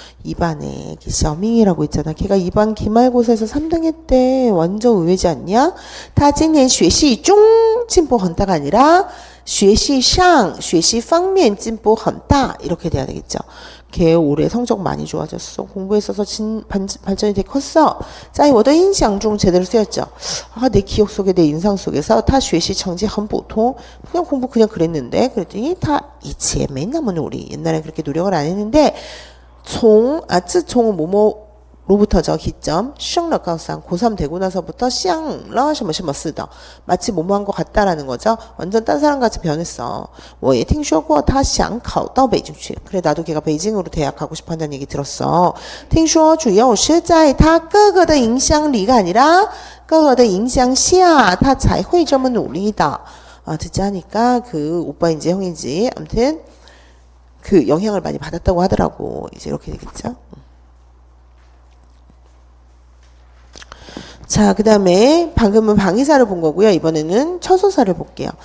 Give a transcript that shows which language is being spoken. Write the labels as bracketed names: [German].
[Korean] 2반에 샤밍이라고 있잖아. 걔가 2반 기말고사에서 3등 했대. 완전 의외지 않냐? [Chinese] 他今年学习中进步很大가 아니라 学习上学习方面进步很大 이렇게 돼야 되겠죠. [Korean] 걔 올해 성적 많이 좋아졌어. 공부에 있어서 발전이 되게 컸어. [Chinese] 在我的印象中 제대로 쓰였죠. [Korean] 내 기억 속에 내 인상 속에서 他学习成绩很普通. 그냥 공부 그냥 그랬는데 그랬더니 他以前没那么努力. 옛날에 그렇게 노력을 안 했는데 自从 뭐뭐 로부터죠. 기점 升了高三 고3 되고 나서부터 像了什么什么似的 마치 뭐뭐한 것 같다라는 거죠. 완전 딴 사람같이 변했어. 我也听说过他想考到北京去 그래 나도 걔가 베이징으로 대학 가고 싶어 한다는 얘기 들었어. [Chinese] 听说主要是在他哥哥的影响里 가 아니라 哥哥的影响下他才会这么努力的. [Korean] 듣자 하니까 그 오빠인지 형인지 아무튼 그 영향을 많이 받았다고 하더라고. 이제 이렇게 되겠죠. 자, 그 다음에 방금은 방위사를 본 거고요. 이번에는 처소사를 볼게요.